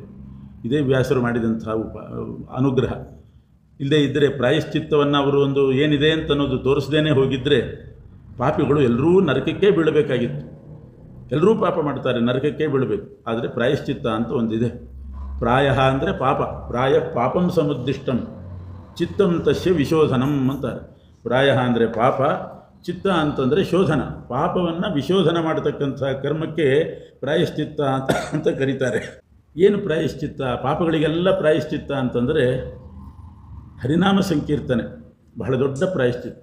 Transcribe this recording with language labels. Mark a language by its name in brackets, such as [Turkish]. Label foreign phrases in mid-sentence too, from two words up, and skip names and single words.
[Kannada] ಇದೇ ವ್ಯಾಸರು ಮಾಡಿದಂಥ ಅನುಗ್ರಹ. ಇಲ್ಲದೇ ಇದ್ದರೆ ಪ್ರಾಯಶ್ಚಿತ್ತವನ್ನು ಅವರು ಒಂದು ಏನಿದೆ ಅಂತ ಅನ್ನೋದು ತೋರಿಸದೇನೆ ಹೋಗಿದ್ದರೆ ಪಾಪಿಗಳು ಎಲ್ಲರೂ ನರಕಕ್ಕೆ ಬೀಳಬೇಕಾಗಿತ್ತು. ಎಲ್ಲರೂ ಪಾಪ ಮಾಡ್ತಾರೆ, ನರಕಕ್ಕೆ ಬೀಳಬೇಕು. ಆದರೆ ಪ್ರಾಯಶ್ಚಿತ್ತ ಅಂತ ಒಂದಿದೆ. ಪ್ರಾಯ ಅಂದರೆ ಪಾಪ, [Sanskrit] ಪ್ರಾಯ ಪಾಪಂ ಸಮುದ್ದಿಷ್ಟಂ ಚಿತ್ತಂ ತಸ್ಯ ವಿಶೋಧನಂ ಅಂತಾರೆ. [Kannada] ಪ್ರಾಯ ಅಂದರೆ ಪಾಪ, ಚಿತ್ತ ಅಂತಂದರೆ ಶೋಧನ. ಪಾಪವನ್ನು ವಿಶೋಧನ ಮಾಡತಕ್ಕಂಥ ಕರ್ಮಕ್ಕೆ ಪ್ರಾಯಶ್ಚಿತ್ತ ಅಂತ ಕರೀತಾರೆ. ಏನು ಪ್ರಾಯಶ್ಚಿತ್ತ? ಪಾಪಗಳಿಗೆಲ್ಲ ಪ್ರಾಯಶ್ಚಿತ್ತ ಅಂತಂದರೆ ಹರಿನಾಮ ಸಂಕೀರ್ತನೆ ಬಹಳ ದೊಡ್ಡ ಪ್ರಾಯಶ್ಚಿತ್ತ.